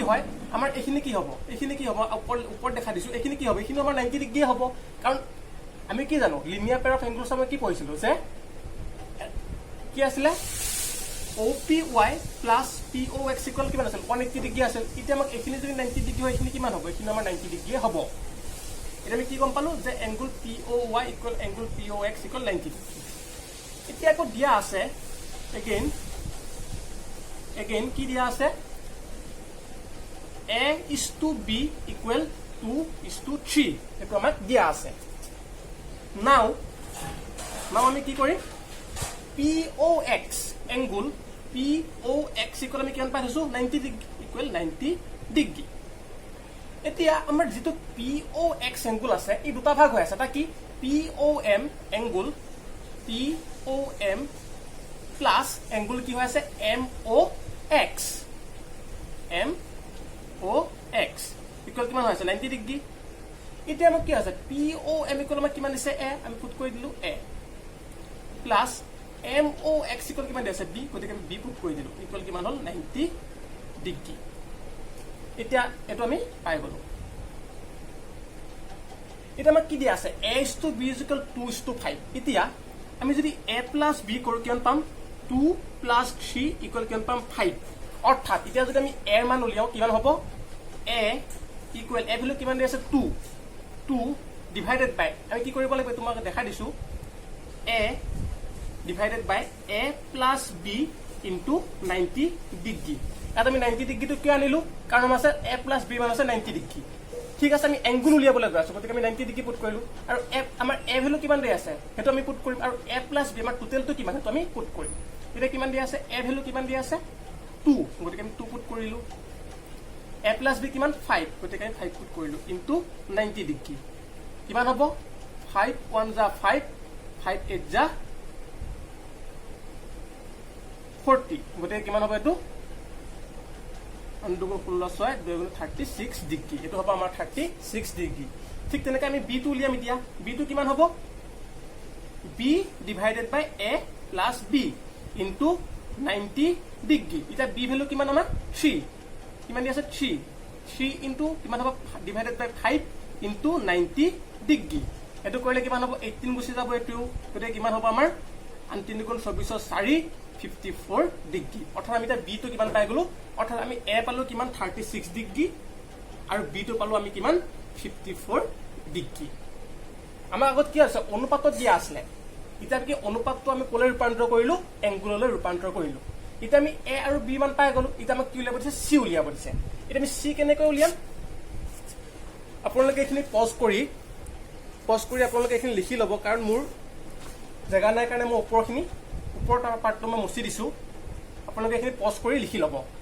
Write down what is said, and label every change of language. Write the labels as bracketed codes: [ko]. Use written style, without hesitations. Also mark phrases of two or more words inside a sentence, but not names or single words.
[as] হয় আমাৰ এখিনি কি হ'ব ওপৰ দেখা দিছো এখিনি কি হ'ব এখিনি আমাৰ 90 ডিগ্ৰী হ'ব কাৰণ আমি কি জানো [en] linear pair of angles [as] আমি কি পঢ়িছিলো যে কি আছিল [en] OPY plus POX equal [as] কিমান আছিল 180 ডিগ্ৰী আছিল এতিয়া আমাক এখিনি যদি 90 ডিগ্ৰী হয় এখিনি কিমান হ'ব এখিনি আমাৰ 90 ডিগ্ৰী হ'ব এটা আমি কি গম পালো যে [en] angle POY equal angle POX equal [as] 90 ডিগ্ৰী এতিয়া আকৌ দিয়া আছে again কি দিয়া আছে [en] A is to B equal [as] 2:3 এটো আমাক দিয়া আছে now আমি কি কৰিম [en] POX angle POX equal [as] আমি কিমান পাইছো 90 ডিগ্ৰী equal 90 ডিগ্ৰী এতিয়া আমাৰ যেটো POX angle আছে এই দুটা ভাগ হৈ আছে এটা কি [en] POM angle POM plus angle [as] কি হৈ আছে MOX equal কিমান হৈ আছে 90 ডিগ্ৰী এতিয়া আমাক কি আছে POM equal আমাক কিমান দিছে A আমি পুট কৰি দিলো [en] A plus MOX equal [as] কিমান দিছে B গতিকে আমি B পুট কৰি দিলো ইকুৱেল কিমান হল 90 ডিগ্ৰী এতিয়া এটো আমি পাই গলো এটা আমাক কি দিয়া আছে [en] A is to B is equal [as] 2:5 এতিয়া আমি যদি [en] A plus B [as] কৰো কিমান পাম [en] 2 plus 3 equal [as] কিমান পাম 5 অৰ্থাৎ এতিয়া যদি আমি A এৰ মান উলিয়াও কিমান হ'ব A equal A ভ্যালু কিমান দিয়া আছে 2 [en] divided by [as] আমি কি কৰিব লাগিব তোমাক দেখা দিছো [en] A divided by A plus B into [as] 90 ডিগ্ৰী এটা আমি 90 ডিগ্ৰীটো কি আনিলো কাৰণ আছে [en] A plus B [as] মান আছে 90 ডিগ্ৰী ঠিক আছে আমি এংগুল উলিয়াবলৈ গৈ আছো গতিকে আমি 90 ডিগ্ৰী পুট কৰিলো আৰু আমাৰ A ভ্যালু কিমান দিয়া আছে হেতু আমি পুট কৰিম আৰু [en] A plus B [as] আমাৰ টোটালটো কিমান হেতু আমি পুট কৰিম এটা কিমান দিয়া আছে A ভ্যালু কিমান দিয়া আছে 2 গতিকে আমি 2 পুট কৰিলো [en] A plus B [as] কিমান 5 গতিকে আমি 5 পুট কৰিলো ইনটু 90 ডিগ্ৰী কিমান হ'ব 5 1 যা 5 5 8 যা 40 গতিকে কিমান হ'ব এটো 36 ডিগ্ৰী এটো হ'ব আমাৰ 36 ডিগ্ৰী ঠিক তেনেকৈ আমি B টো উলিয়াম এতিয়া B টো কিমান হ'ব [en] B divided by A plus B into [as] 90 ডিগ্ৰী এটা B ভ্যালু কিমান আমাৰ 3 কিমান দি আছে 3 into কিমান হ'ব [en] divided by [as] 5 into 90 ডিগ্ৰী এটো কৰিলে কিমান হ'ব 18 গুছি যাব এটো গতিকে কিমান হ'ব আমাৰ 3 গুণ 24 4 54 ডিগ্ৰী অৰ্থাৎ আমি এটা B টো কিমান পাই গলো অৰ্থাৎ আমি A পালো কিমান 36 ডিগ্ৰী আৰু B টো পালো আমি কিমান 54 ডিগ্ৰী আমাৰ আগত কি আছে অনুপাতত দিয়া আছিল এতিয়া কি অনুপাতটো আমি কোলে ৰূপান্তর কৰিলো এংগুললৈ ৰূপান্তর কৰিলো এতিয়া আমি এ আৰু বি মান পাই গ'লো এতিয়া আমাক কি উলিয়াব দিছে চি উলিয়াব দিছে এতিয়া আমি চি কেনেকৈ উলিয়াম আপোনালোকে এইখিনি পজ কৰি আপোনালোকে এইখিনি লিখি ল'ব কাৰণ মোৰ জেগা নাই কাৰণে মই ওপৰৰ পাৰ্টটো মই মুচি দিছোঁ আপোনালোকে এইখিনি পজ কৰি লিখি ল'ব